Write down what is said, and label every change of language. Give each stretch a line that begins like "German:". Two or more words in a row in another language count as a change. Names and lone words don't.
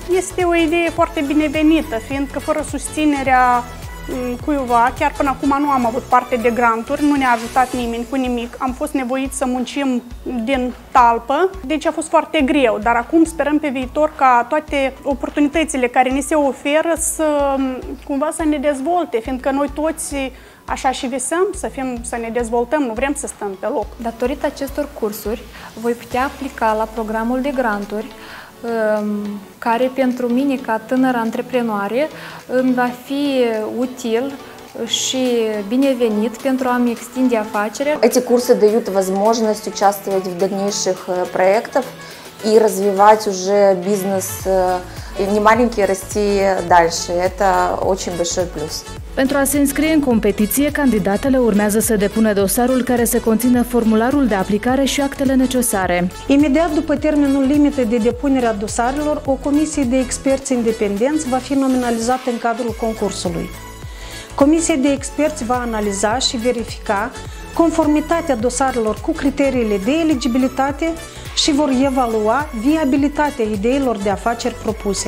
Romanian: Este o idee foarte binevenită, fiindcă fără susținerea cuiva, chiar până acum nu am avut parte de granturi, nu ne-a ajutat nimeni cu nimic, am fost nevoiți să muncim din talpă, deci a fost foarte greu, dar acum sperăm pe viitor ca toate oportunitățile care ni se oferă cumva să ne dezvolte, fiindcă noi toți așa și visăm să ne dezvoltăm, nu vrem să stăm pe loc. Datorită acestor cursuri voi putea aplica la programul de granturi care pentru mine ca tânără antreprenoare îmi va fi util și binevenit pentru a-mi extinde афачеря.
Russian: Эти курсы дают возможность участвовать в дальнейших проектах и развивать уже бизнес, не маленький, расти дальше. Это очень большой плюс.
Romanian: Pentru a se înscrie în competiție, candidatele urmează să depună dosarul care să conțină formularul de aplicare și actele necesare. Imediat după termenul limită de depunere a dosarelor, o comisie de experți independenți va fi nominalizată în cadrul concursului. Comisia de experți va analiza și verifica conformitatea dosarelor cu criteriile de eligibilitate și vor evalua viabilitatea ideilor de afaceri propuse.